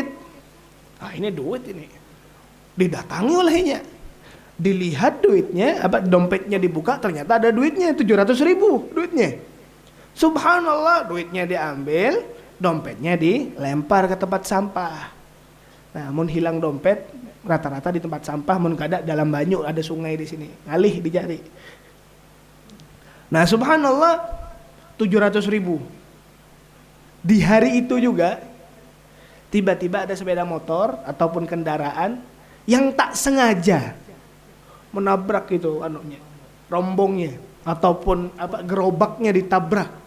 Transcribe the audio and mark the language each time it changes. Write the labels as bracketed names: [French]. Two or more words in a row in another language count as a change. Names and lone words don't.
[Indonesian] Ah, ini duit ini. Didatangi olehnya. Dilihat duitnya, dompetnya dibuka, ternyata ada duitnya 700.000 duitnya. Subhanallah, duitnya diambil, dompetnya dilempar ke tempat sampah. [Banjar] Nah, mun hilang dompet rata-rata di tempat sampah, mun kada dalam banyu, ada sungai di sini, ngalih dicari. [Indonesian] Nah, subhanallah, 700.000. Di hari itu juga tiba-tiba ada sepeda motor ataupun kendaraan yang tak sengaja menabrak itu rombongnya, ataupun gerobaknya ditabrak.